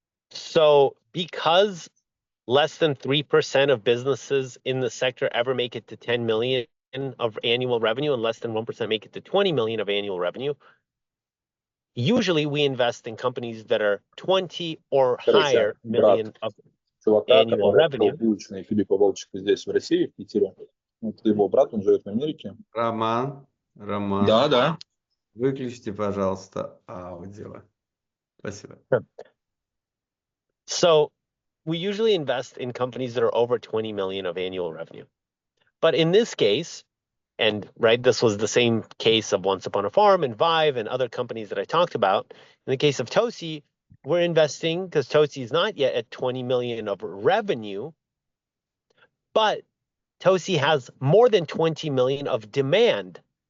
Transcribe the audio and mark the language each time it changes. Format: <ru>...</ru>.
<en>So because less than 3% of businesses in the sector ever make it to 10 million of annual revenue, and less than 1% make it to 20 million of annual revenue, usually we invest in companies that are 20 or higher million of annual revenue.</en> <ru>Филиппа Волчика здесь, в России, в Питере. Это его брат, он живет в Америке. Роман. Да. Выключите, пожалуйста, аудио. Спасибо.</ru> <en>So we usually invest in companies that are over 20 million of annual revenue. But in this case, and right, this was the same case of Once Upon a Farm and Vive and other companies that I talked about. In the case of Tosi, we're investing because Tosi is not yet at 20 million of revenue, but Tosi has more than 20 million of demand.</en>